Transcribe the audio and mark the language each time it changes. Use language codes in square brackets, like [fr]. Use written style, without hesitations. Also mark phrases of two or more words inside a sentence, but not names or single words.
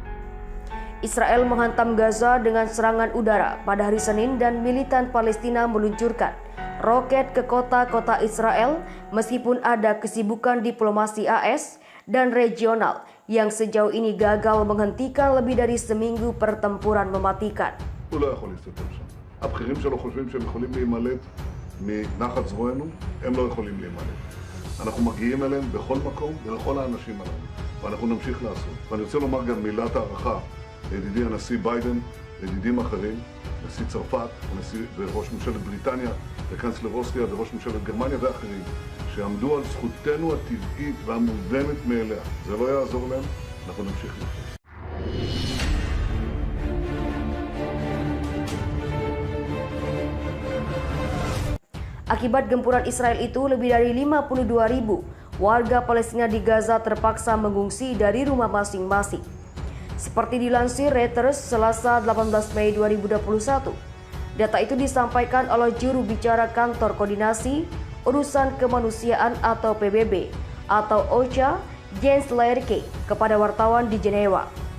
[id] Israel menghantam Gaza dengan serangan udara pada hari Senin dan militan Palestina meluncurkan roket ke kota-kota Israel meskipun ada kesibukan diplomasi AS dan regional yang sejauh ini gagal menghentikan lebih dari seminggu pertempuran mematikan. [he] הוא לא יכול להסתתר שם. הבכירים שלו חושבים שהם יכולים להימלט מנחת זרוענו, הם לא יכולים להימלט. אנחנו מגיעים אליהם בכל מקום ולכל האנשים הללו, ואנחנו נמשיך לעשות. ואני רוצה לומר גם מילת הערכה לידידי הנשיא ביידן, לידידים אחרים, נשיא צרפת, וראש ממשלת בריטניה, וקנצלר אוסטריה וראש ממשלת גרמניה ואחרים, שעמדו על זכותנו הטבעית והמובנת מאליה. זה לא יעזור להם, אנחנו נמשיך לחיות. [id] Akibat gempuran Israel itu, lebih dari 52.000 warga Palestina di Gaza terpaksa mengungsi dari rumah masing-masing. Seperti dilansir Reuters Selasa 18 Mei 2021, data itu disampaikan oleh juru bicara Kantor Koordinasi Urusan Kemanusiaan atau PBB atau OCHA, Jens Laerke, kepada wartawan di Jenewa.